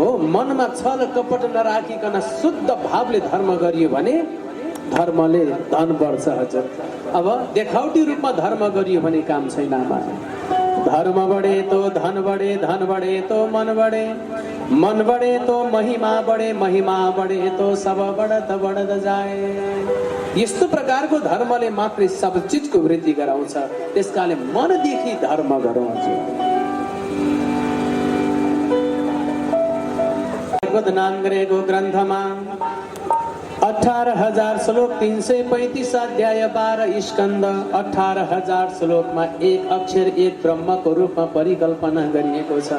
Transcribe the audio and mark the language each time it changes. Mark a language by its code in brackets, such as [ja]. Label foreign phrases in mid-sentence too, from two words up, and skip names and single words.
[ne] मनमा छल कपट नराखिकन शुद्ध भावले धर्म गरियो भने धर्मले धन बढ्छ हजुर। अब देखाउटी रूपमा धर्म गरियो भने काम छैन आमा। [hi] धर्म बढे तो धन बढे, धन बढे तो मन बढे, मन बढे तो महिमा बढे, महिमा बढे तो सब बढत जाए। [ne] यस्तो प्रकारको धर्मले मात्रै सब चिजको वृद्धि गराउँछ। त्यसकाले मनदेखि धर्म गरौँ हजुर। भागवत नाम गरेको ग्रन्थमा 18,000 श्लोक, 335 अध्याय, 12 स्कन्द, 18,000 श्लोकमा एक अक्षर एक ब्रह्मको रूपमा परिकल्पना गरिएको छ।